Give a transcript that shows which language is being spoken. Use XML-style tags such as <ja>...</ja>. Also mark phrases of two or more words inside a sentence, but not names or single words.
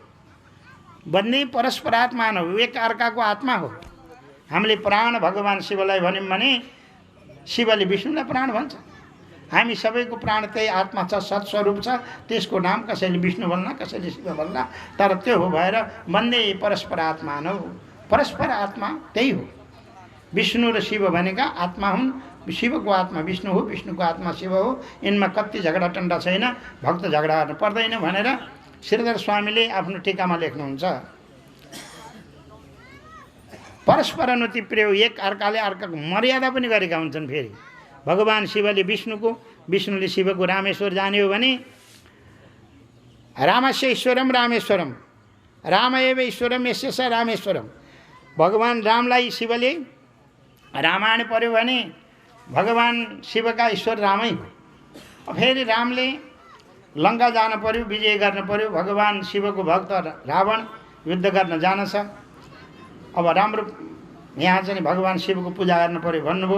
<sa>वन्दे परस्परात्मानौ,</sa> <ne>एक अर्काको आत्मा हो। हामीले प्राण भगवान शिवलाई भन्यौँ भने शिवले विष्णुलाई प्राण भन्छ। हामी सबैको प्राण त्यही आत्मा छ, सत्स्वरूप छ। त्यसको नाम कसैले विष्णु भन्ला, कसैले शिव भन्ला, तर त्यो हो भएर</ne> <sa>वन्दे परस्परात्मानौ।</sa> <ne>परस्पर आत्मा त्यही हो। विष्णु र शिव भनेका आत्मा हुन्। शिवको आत्मा विष्णु हो, विष्णुको आत्मा शिव हो। यिनमा कति झगडा टन्डा छैन, भक्त झगडा गर्नु पर्दैन भनेर श्रीधर स्वामीले आफ्नो टीकामा लेख्नुहुन्छ।</ne> <sa>परस्पर अनुति प्रिय,</sa> <ne>एक अर्काले अर्काको मर्यादा पनि गरेका हुन्छन्। फेरि भगवान शिवले विष्णुको, विष्णुले शिवको रामेश्वर जाने हो भने</ne> <sa>रामस्य ईश्वरम रामेश्वरम, राम एव ईश्वरम यस्य स रामेश्वरम।</sa> <ne>भगवान रामलाई शिवले रामायण पर्यो भने भगवान शिवका ईश्वर रामै हो। फेरि रामले लङ्का जान पर्यो, विजय गर्न पर्यो। भगवान शिवको भक्त रावण युद्ध गर्न जान्छ। अब राम्रो यहाँ चाहिँ भगवान शिवको पूजा गर्न पर्यो भन्नुभयो।</ne>